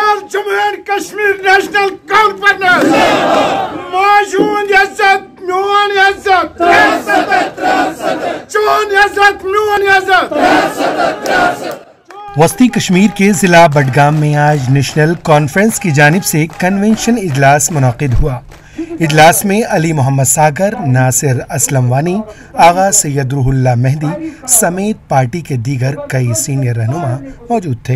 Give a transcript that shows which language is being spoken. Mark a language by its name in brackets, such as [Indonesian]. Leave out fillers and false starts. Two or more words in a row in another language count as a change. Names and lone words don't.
[Kashmiri] جموں اینڈ کشمیر نیشنل کانفرنس موجود عزت میون عزت چون عزت میون عزت. [Urdu] وسطی کشمیر کے ضلع بڈگام میں آج نیشنل کانفرنس کی جانب سے کنونشن اجلاس منعقد ہوا. اجلاس میں علی محمد ساگر، ناصر اسلم وانی، آغا سید روح اللہ مہدی سمیت پارٹی کے دیگر کئی سینئر رہنما موجود تھے.